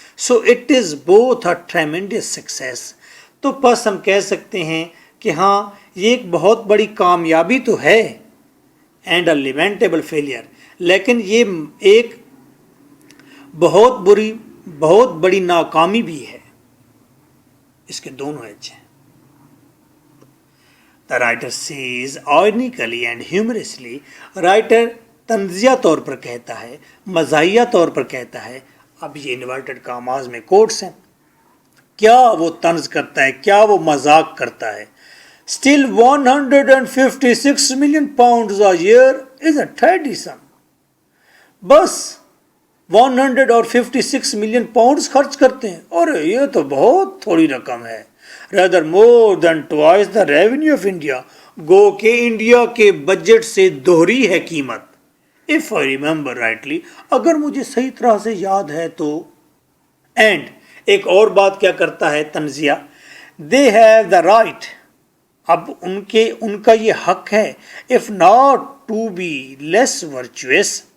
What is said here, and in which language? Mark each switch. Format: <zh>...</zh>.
<en>So it is both a tremendous success.</en> <ur>تو بس ہم کہہ سکتے ہیں کہ ہاں یہ ایک بہت بڑی کامیابی تو ہے</ur> <en>and a lamentable failure,</en> <ur>لیکن یہ ایک بہت بڑی ناکامی بھی ہے. اس کے دونوں ایج ہیں.</ur> <en>The writer says ironically and humorously.</en> <ur>Writer طنزیہ طور پر کہتا ہے، مزاحیہ طور پر کہتا ہے. اب یہ انورٹڈ کاماز میں کوٹس ہیں. کیا وہ طنز کرتا ہے، کیا وہ مذاق کرتا ہے.</ur> <en>Still 156 million pounds a year is a tidy sum.</en> <ur>بس 156 ملین پاؤنڈز خرچ کرتے ہیں، اور یہ تو بہت تھوڑی رقم ہے.</ur> <en>rather more than twice the revenue of India.</en> <ur>گو کہ انڈیا کے بجٹ سے دوہری ہے قیمت.</ur> <en>if I remember rightly.</en> <ur>اگر مجھے صحیح طرح سے یاد ہے تو. اینڈ ایک اور بات کیا کرتا ہے طنزیہ،</ur> <en>they have the right.</en> <ur>اب ان کا یہ حق ہے،</ur> <en>if not to be less virtuous.</en>